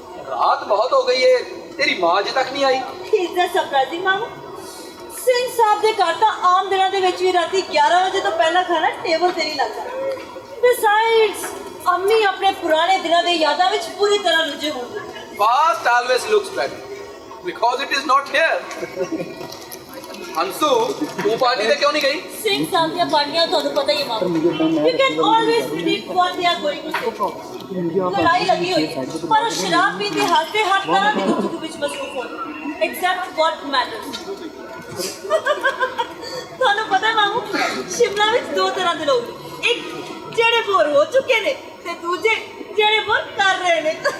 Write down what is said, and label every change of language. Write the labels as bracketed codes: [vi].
[pa] ਰਾਤ ਬਹੁਤ ਹੋ ਗਈ ਹੈ, ਤੇਰੀ ਮਾਂ ਅਜੇ ਤੱਕ ਨਹੀਂ ਆਈ। [en] Is that surprising ਮਾਮੂ? [pa] ਸਿੰਘ ਸਾਹਿਬ ਦੇ ਘਰ ਤਾਂ ਆਮ ਦਿਨਾਂ ਦੇ ਵਿੱਚ ਵੀ ਰਾਤੀ 11 ਵਜੇ ਤੋਂ ਪਹਿਲਾਂ ਖਾਣਾ ਟੇਬਲ ਤੇ ਨਹੀਂ ਲੱਗਦਾ। ਬਿਸਾਈਡਸ ਅੰਮੀ ਆਪਣੇ ਪੁਰਾਣੇ ਦਿਨਾਂ ਦੇ ਯਾਦਾਂ ਵਿੱਚ ਪੂਰੀ ਤਰ੍ਹਾਂ ਰੁੱਝੇ ਹੁੰਦੇ। [en] Past always looks better because it is not here. [pa] Anshu, ਤੂੰ ਪਾਰਟੀ ਤੇ ਕਿਉਂ ਨਹੀਂ ਗਈ? ਸਿੰਘ ਸਾਹਿਬ ਦੀਆਂ ਪਾਰਟੀਆਂ ਤੁਹਾਨੂੰ ਪਤਾ ਹੀ ਹੈ ਮਾਮੂ। [en] You can always predict what they are going to say. [pa] ਲੜਾਈ ਲੱਗੀ ਹੋਈ ਹੈ, ਪਰ ਉਹ ਸ਼ਰਾਬ ਪੀਂਦੇ ਹੱਸਦੇ ਹਰ ਤਰ੍ਹਾਂ ਦੀ ਗੁਫ਼ਤਗੂ ਵਿੱਚ ਮਸਰੂਫ ਹੋਣ [en] except what matters. [pa] ਤੁਹਾਨੂੰ ਪਤਾ ਮਾਮੂ, ਸ਼ਿਮਲਾ ਵਿੱਚ 2 ਤਰ੍ਹਾਂ ਦੇ ਲੋਕ, ਇੱਕ ਜਿਹੜੇ ਬੋਰ ਹੋ ਚੁੱਕੇ ਨੇ ਤੇ ਦੂਜੇ ਜਿਹੜੇ ਬੋਰ ਕਰ ਰਹੇ ਨੇ।